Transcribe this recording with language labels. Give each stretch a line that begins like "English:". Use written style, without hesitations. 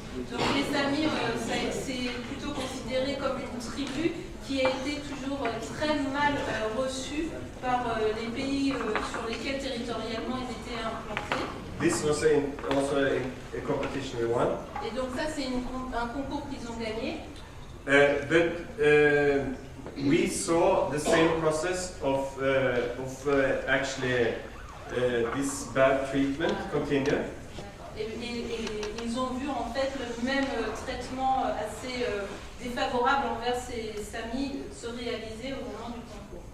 French: Donc les Samis, c'est plutôt considéré comme une tribu qui a été toujours très mal reçue par les pays sur lesquels territorialement ils étaient implantés.
English: This was also a competition we won.
French: Et donc ça c'est un concours qu'ils ont gagné.
English: But we saw the same process of actually this bad treatment continue.
French: Et ils ont vu en fait le même traitement assez défavorable envers ces Samis se réaliser au moment du concours.